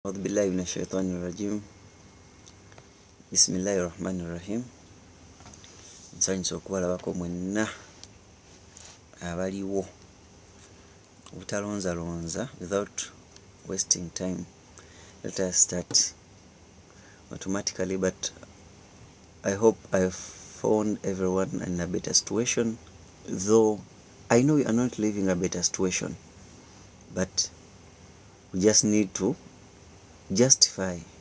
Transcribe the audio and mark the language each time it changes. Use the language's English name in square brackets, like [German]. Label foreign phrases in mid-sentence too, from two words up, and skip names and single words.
[Arabic] أعوذ بالله من الشيطان الرجيم. بسم الله الرحمن الرحيم. [Ganda] nsanyusa okubalabako mwenna abaliwo obutalonzalonza. [English] Without wasting time, let us start automatically, but I hope I've found everyone in a better situation, though I know you are not living a better situation, but we just need to justify.